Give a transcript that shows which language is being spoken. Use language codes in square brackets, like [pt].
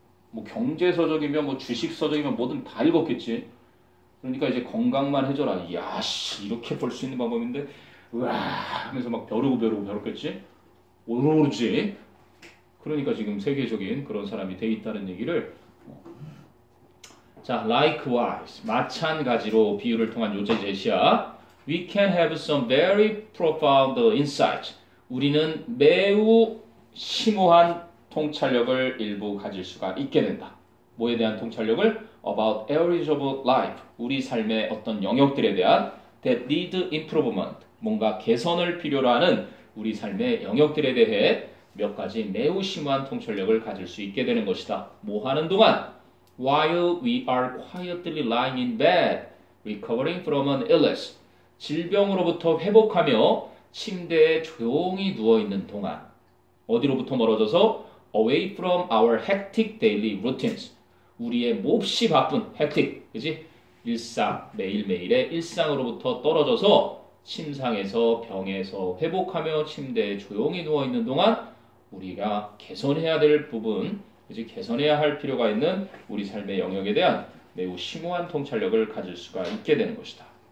[ko] 뭐 경제서적이면 뭐 주식서적이면 뭐든 다 읽었겠지. 그러니까 이제 건강만 해줘라. 이야 씨 이렇게 벌 수 있는 방법인데 으아 하면서 막 벼르겠지? 오르지. 그러니까 지금 세계적인 그런 사람이 돼 있다는 얘기를. 자, [en] likewise [ko] 마찬가지로 비유를 통한 요제 제시야. [en] We can have some very profound insight. [ko] 우리는 매우 심오한 통찰력을 일부 가질 수가 있게 된다. 뭐에 대한 통찰력을? [en] About areas of life. [ko] 우리 삶의 어떤 영역들에 대한 [en] that need improvement. [ko] 뭔가 개선을 필요로 하는 우리 삶의 영역들에 대해 몇 가지 매우 심오한 통찰력을 가질 수 있게 되는 것이다. 뭐 하는 동안? [en] While we are quietly lying in bed, recovering from an illness. [ko] 질병으로부터 회복하며 침대에 조용히 누워있는 동안. 어디로부터 멀어져서? [en] Away from our hectic daily routines. [ko] 우리의 몹시 바쁜 hectic, 그지? 일상, 매일매일의 일상으로부터 떨어져서 침상에서 병에서 회복하며 침대에 조용히 누워있는 동안 우리가 개선해야 될 부분, 그지? 개선해야 할 필요가 있는 우리 삶의 영역에 대한 매우 심오한 통찰력을 가질 수가 있게 되는 것이다.